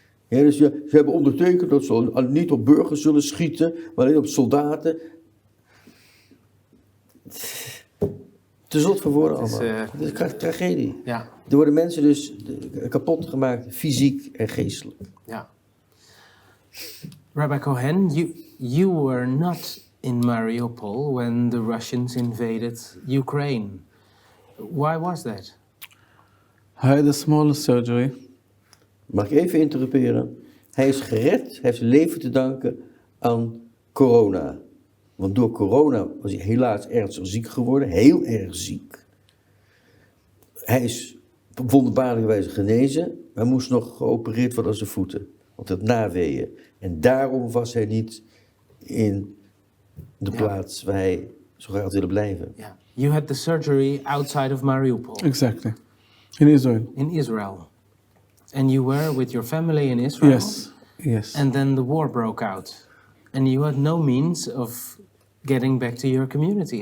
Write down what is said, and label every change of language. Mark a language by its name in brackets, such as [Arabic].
[Dutch] Ja, dus ze hebben ondertekend dat ze niet op burgers zullen schieten, maar alleen op soldaten. Te zot voor woorden allemaal. Het is een tragedie. Ja. Er worden mensen dus kapot gemaakt, fysiek en geestelijk. Ja. [English] Rabbi Cohen, you were not in Mariupol when the Russians invaded Ukraine. Why was that? I had a small surgery. [Dutch] Mag ik even interrumperen? Hij is gered, hij heeft zijn leven te danken aan corona. Want door corona was hij helaas ernstig ziek geworden, heel erg ziek. Hij is op wonderbaarlijke wijze genezen, maar moest nog geopereerd worden aan zijn voeten. Want het naweeën. En daarom was hij niet in de plaats waar hij zo graag had willen blijven. Ja. [English] You had the surgery outside of Mariupol. Exactly. In Israel. In Israel. And you were with your family in Israel? Yes, yes. And then the war broke out. And you had no means of getting back to your community.